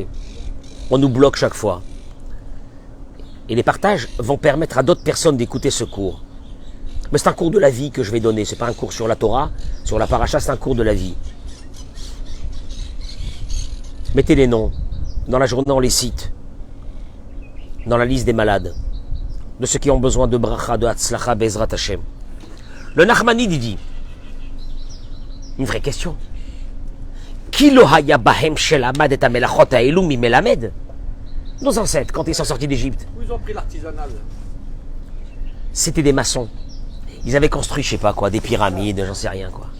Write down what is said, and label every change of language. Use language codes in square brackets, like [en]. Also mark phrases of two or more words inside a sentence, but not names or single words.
[fr] On nous bloque chaque fois. Et les partages vont permettre à d'autres personnes d'écouter ce cours. Mais c'est un cours de la vie que je vais donner. Ce n'est pas un cours sur la Torah, sur la paracha, c'est un cours de la vie. Mettez les noms. Dans la journée, on les cite. Dans la liste des malades, de ceux qui ont besoin de bracha, de hatzlacha, [he] בעזרת השם. [fr] Le Nachmanide dit, une vraie question. Nos ancêtres, quand ils sont sortis d'Égypte, Où ils ont pris l'artisanal? c'était des maçons. Ils avaient construit, je sais pas quoi, des pyramides, j'en sais rien quoi.